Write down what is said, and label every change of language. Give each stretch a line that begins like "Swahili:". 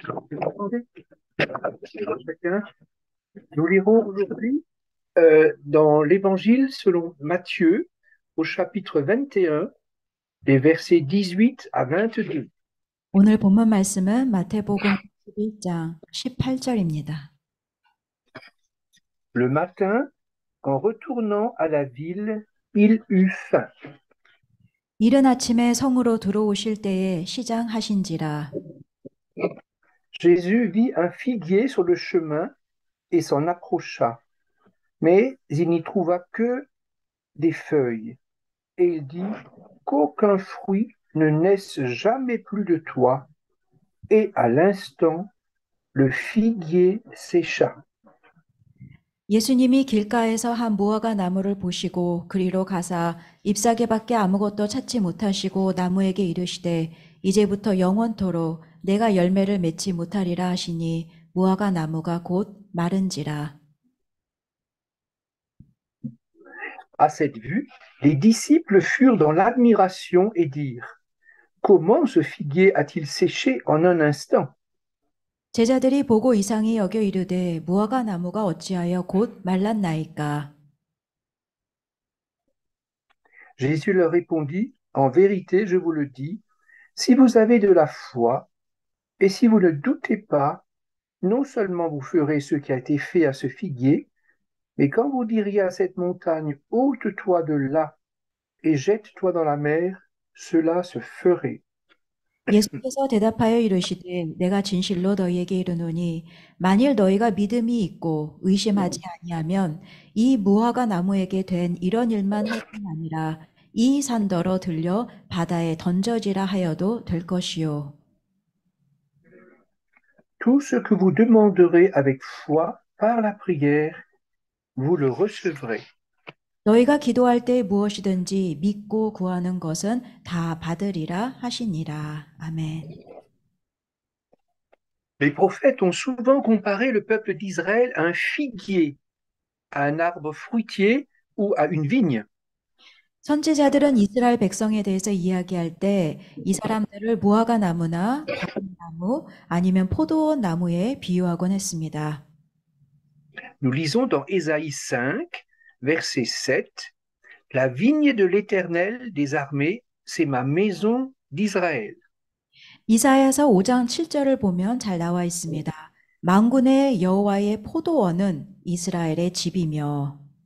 French: Nous lirons aujourd'hui dans l'Évangile selon Matthieu, au chapitre 21, des versets 18 à 22.
Korean: 오늘 본문 말씀은 마태복음 11장 18절입니다.
French: Le matin, en retournant à la ville, il eut faim.
Korean: 이른 아침에 성으로 들어오실 때에 시장하신지라.
French: Jésus vit un figuier sur le chemin et s'en approcha. Mais il n'y trouva que des feuilles. Et il dit, qu'aucun fruit ne naisse jamais plus de toi. Et à l'instant, le figuier sécha.
Korean: 예수님이 길가에서 한 무화과 나무를 보시고 그리로 가사 잎사귀밖에 아무것도 찾지 못하시고 나무에게 이르시되 이제부터 영원토록 내가 열매를 맺지 못하리라 하시니 무화과 나무가 곧 마른지라.
French: À cette vue, les disciples furent dans l'admiration et dirent, comment ce figuier a-t-il séché en un instant?
Korean: 제자들이 보고 이상히 여겨 이르되 무화과 나무가 어찌하여 곧 말랐나이까?
French: Jésus leur répondit, en vérité, je vous le dis, si vous avez de la foi, et si vous ne doutez pas, non seulement vous ferez ce qui a été fait à ce figuier, mais quand vous diriez à cette montagne, ôte-toi de là et jette-toi dans la mer, cela se ferait.
Korean: 예수께서 대답하여 이르시되 내가 진실로 너희에게 이르노니 만일 너희가 믿음이 있고 의심하지 아니하면 이 무화과 나무에게 된 이런 일만 할 뿐 아니라 이 산더러 들려 바다에 던져지라 하여도 될 것이요.
French: Tout ce que vous demanderez avec foi par la prière, vous le recevrez.
Korean: 너희가 기도할 때 무엇이든지 믿고 구하는 것은 다 받으리라 하시니라. 아멘.
French: Les prophètes ont souvent comparé le peuple d'Israël à un figuier, à un arbre fruitier ou à une vigne.
Korean: 선지자들은 이스라엘 백성에 대해서 이야기할 때 이 사람들을 무화과 나무나 과일 나무 아니면 포도원 나무에 비유하곤 했습니다.
French: Nous lisons dans Ésaïe 5, verset 7, La vigne de l'Éternel des armées, c'est ma maison d'Israël.
Korean: 이사야서 5장 7절을 보면 잘 나와 있습니다. 만군의 여호와의 포도원은 이스라엘의 집이며